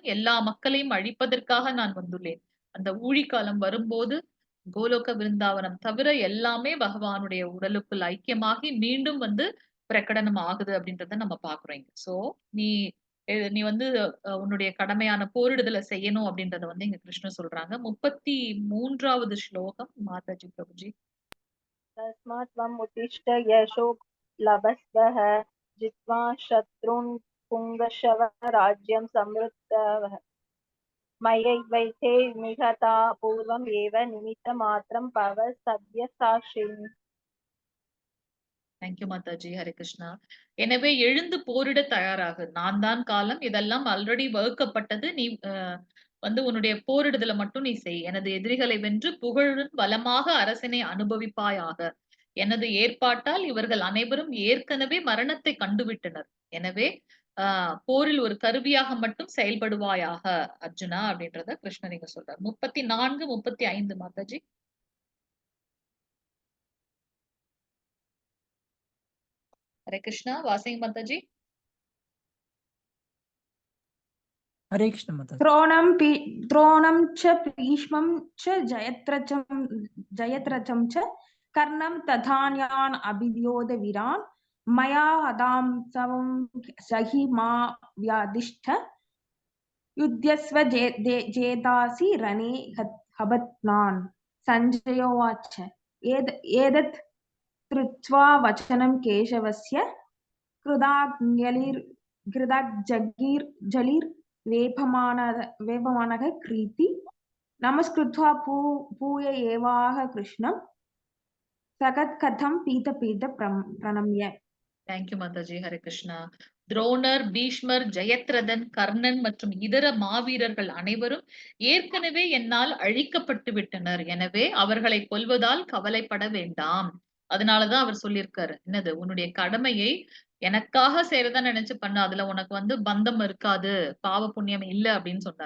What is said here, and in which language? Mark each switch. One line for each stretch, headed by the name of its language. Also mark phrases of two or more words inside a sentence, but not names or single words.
Tamil: எல்லா மக்களையும் அழிப்பதற்காக நான் வந்துள்ளேன். அந்த ஊழிக்காலம் வரும்போது கோலோக விருந்தாவனம் தவிர எல்லாமே பகவானுடைய உடலுக்குள் ஐக்கியமாகி மீண்டும் வந்து பிரகடனம் ஆகுது அப்படின்றத நம்ம பாக்குறோம் இங்க. சோ நீ நீ வந்து உன்னுடைய கடமையான போரிடுதலை செய்யணும் அப்படின்றத வந்து இங்க கிருஷ்ணன் சொல்றாங்க. 33வது ஸ்லோகம் மாதாஜி பிரபுஜி.
Sanskrit: तस्मात् त्वम् उत्तिष्ठ यशो लभस्वः जित्वा शत्रून् पुङ्गशव राज्यं समृद्धः मयैवैते निहता पूर्वम् एव निमित्तमात्रं भव सव्यसाक्षिन्.
Tamil: தேங்க்யூ மாதாஜி. ஹரே கிருஷ்ணா. எனவே எழுந்து போரிட தயாராகு. நான் தான் காலம். இதெல்லாம் ஆல்ரெடி வகுக்கப்பட்டது. நீ வந்து உன்னுடைய போரிடுதலை மட்டும் நீ செய். எனது எதிரிகளை வென்று புகழுடன் வளமாக அரசனை அனுபவிப்பாயாக. எனது ஏற்பாட்டால் இவர்கள் அனைவரும் ஏற்கனவே மரணத்தை கண்டுவிட்டனர். எனவே போரில் ஒரு கருவியாக மட்டும் செயல்படுவாயாக அர்ஜுனா அப்படின்றத கிருஷ்ணர் இங்க சொல்றார். 34, 35 மாதாஜி. ஹரே கிருஷ்ணா. வாசிங் மாதாஜி.
Sanskrit: हरे कृष्ण माताजी। द्रोणं च भीष्मं च जयद्रथं च कर्णं तथान्यान् अभिद्योत वीरान् मया हतांसं सहि मा व्याधिष्ठ युध्यस्व जेतासि रणे हबत्नान्। सञ्जय उवाच एतत् श्रुत्वा वचनं केशवस्य कृताग्जलिर्वेपमानः क्रीति नमस्कृत्वा भूय एवाह कृष्णं सगत्कथं पीत प्रणम्य.
Tamil: தேங்க்யூ மாதாஜி. ஹரே கிருஷ்ணா. துரோணர், பீஷ்மர், ஜெயத்ரதன், கர்ணன் மற்றும் இதர மாவீரர்கள் அனைவரும் ஏற்கனவே என்னால் அழிக்கப்பட்டு விட்டனர். எனவே அவர்களை கொல்வதால் கவலைப்பட வேண்டாம். அதனாலதான் அவர் சொல்லியிருக்காரு, என்னது, உன்னுடைய கடமையை எனக்காக செய்யறதா நினைச்சு பண்ண, அதுல உனக்கு பந்தம் இருக்காது, பாவ புண்ணியம் இல்ல அப்படின்னு சொன்னார்.